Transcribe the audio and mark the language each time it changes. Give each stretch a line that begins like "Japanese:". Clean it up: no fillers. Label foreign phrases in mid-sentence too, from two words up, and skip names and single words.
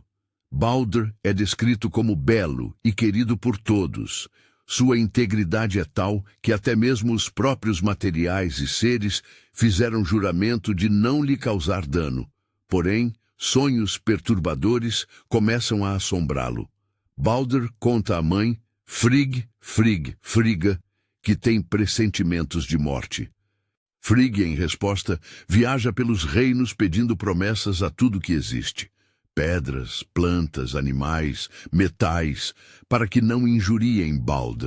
Portuguese: Balder é descrito como belo e querido por todos. Sua integridade é tal que até mesmo os próprios materiais e seres fizeram juramento de não lhe causar dano. Porém, sonhos perturbadores começam a assombrá-lo. Balder conta à mãe, Frigga, que tem pressentimentos de morte. Frigg, em resposta, viaja pelos reinos pedindo promessas a tudo que existe. Pedras, plantas, animais, metais, para que não injuriem Balder.